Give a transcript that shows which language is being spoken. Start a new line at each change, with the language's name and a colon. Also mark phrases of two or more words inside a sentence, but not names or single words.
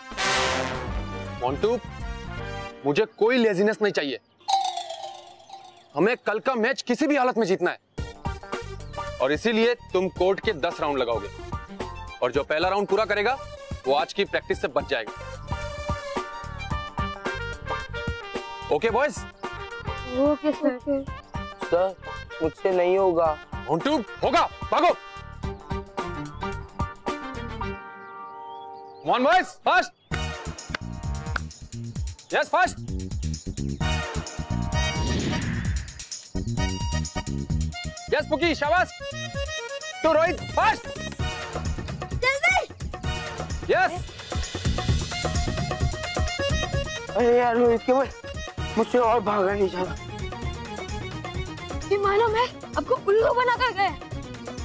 Hindi: मोंटू, मुझे कोई लेजीनेस नहीं चाहिए, हमें कल का मैच किसी भी हालत में जीतना है, और इसीलिए तुम कोर्ट के 10 राउंड लगाओगे, और जो पहला राउंड पूरा करेगा वो आज की प्रैक्टिस से बच जाएगा।
English: okay boys? okay sir.
Hindi: सर मुझसे नहीं होगा।
English: मोंटू,
Hindi: होगा, भागो।
English: Come on boys, fast. Yes, fast. Yes, Puki,
Hindi: शाबाश। तो रोहित, fast. जल्दी।
English: Yes.
Hindi: अरे यार रोहित केवल, मुझसे और भागा नहीं जाना। ये मालूम है आपको उल्लू बनाकर गए।